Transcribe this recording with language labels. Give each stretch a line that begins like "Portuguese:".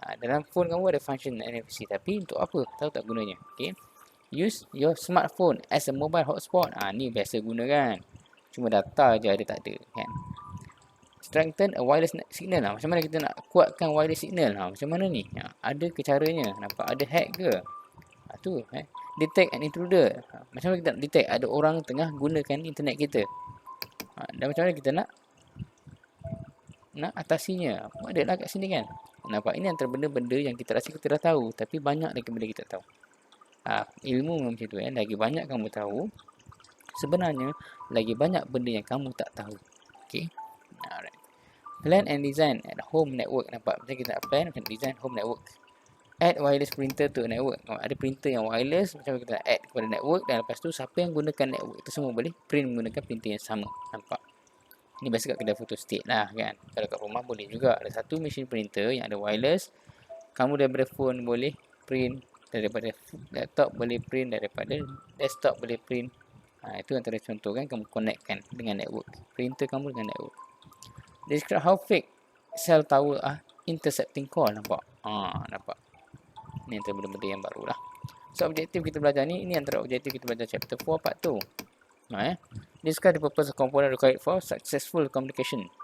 Malay: Dalam phone kamu ada function NFC, tapi untuk apa? Tahu tak gunanya? Okay.
English: Use your smartphone as a mobile hotspot.
Malay: Ni biasa guna kan. Cuma data je ada, tak ada kan.
English: Strengthen a wireless signal.
Malay: Macam mana kita nak kuatkan wireless signal? Macam mana ni? Ada ke caranya? Nampak? Ada hack ke? Tu detect an intruder. Macam mana kita nak detect ada orang tengah gunakan internet kita? Dan macam mana kita nak atasinya? Ada lah kat sini kan. Nampak? Ini antara benda-benda yang kita rasa kita dah tahu, tapi banyak lagi benda kita tahu. Ilmu memang macam tu. Lagi banyak kamu tahu, sebenarnya lagi banyak benda yang kamu tak tahu. Okay.
English: Alright. Plan and design at home network.
Malay: Nampak? Macam kita nak plan, macam design home network.
English: add wireless printer to network.
Malay: Ada printer yang wireless, macam kita add kepada network, dan lepas tu siapa yang gunakan network itu semua boleh print menggunakan printer yang sama. Nampak? Ni biasa kat kedai photostat lah kan. Kalau kat rumah boleh juga. Ada satu mesin printer yang ada wireless. Kamu daripada phone boleh print, daripada laptop boleh print, daripada desktop boleh print. Itu antara contoh kan, kamu connectkan dengan network. Printer kamu dengan network.
English: Describe how fake cell tower are intercepting call.
Malay: Nampak? Nampak? Ni antara benda-benda yang baru lah. So, objektif kita belajar ni, ini antara objektif kita belajar chapter 4 part 2.
English: Describe the purpose of component required for successful communication.